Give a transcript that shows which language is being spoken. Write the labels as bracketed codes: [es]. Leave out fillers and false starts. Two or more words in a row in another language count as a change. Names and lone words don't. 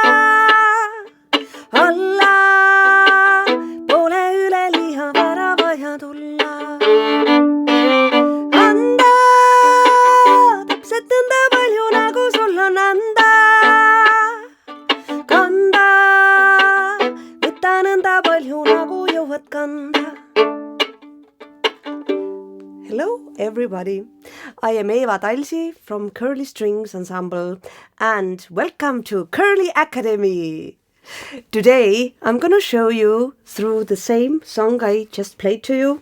[et] Alla pole üleliia vara vaja tulla. Anda täpselt nõnda palju, nagu sul on anda. Kanda võta nõnda palju, nagu jõuad kanda. [en] Hello everybody, I am Eeva Talsi from Curly Strings Ensemble and welcome to Curly Academy. Today I'm gonna show you through the same song I just played to you.